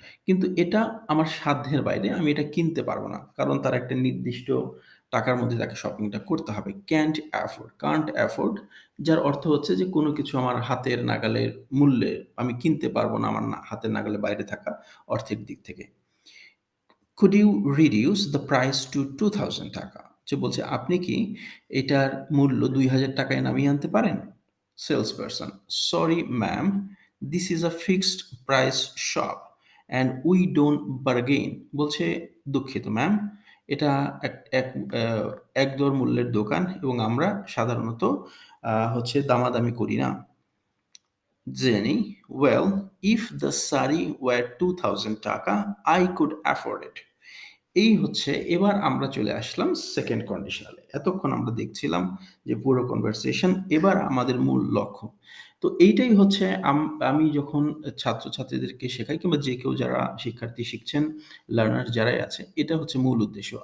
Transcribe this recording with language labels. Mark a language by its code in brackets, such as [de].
[bn] কিন্তু এটা আমার সাধ্যের বাইরে, আমি এটা কিনতে পারব না। কারণ তার একটা নির্দিষ্ট টাকার মধ্যে তাকে শপিংটা করতে হবে। [en] can't afford, [bn] যার অর্থ হচ্ছে যে কোনো কিছু আমার হাতের নাগালের মূল্যে আমি কিনতে পারব না, আমার হাতের নাগালের বাইরে থাকা অর্থের দিক থেকে। [en] "Could you reduce the price to ৳2,000?" [bn] যে বলছে, "আপনি কি এটার মূল্য ৳২,০০০ য় নামিয়ে আনতে পারেন?" [en] Salesperson, "sorry ma'am, this is a fixed price shop and we don't bargain." [bn] বলছে, "দুঃখিত ম্যাম, এটা এক এক আ একদর মূল্যের দোকান এবং আমরা সাধারণত হচ্ছে দামাদামি করি না।" [en] Jenny, "Well, if the sari were ৳2,000, I could afford it." [bn] এই হচ্ছে, এবার আমরা চলে আসলাম সেকেন্ড কন্ডিশনালে। এতক্ষণ আমরা দেখছিলাম যে পুরো কনভারসেশন, এবার আমাদের মূল লক্ষ্য। তো এইটাই হচ্ছে আমি যখন ছাত্রছাত্রীদেরকে শেখাই কিংবা যে কেউ যারা শিক্ষার্থী শিখছেন, লার্নার যারাই আছে, এটা হচ্ছে মূল উদ্দেশ্য।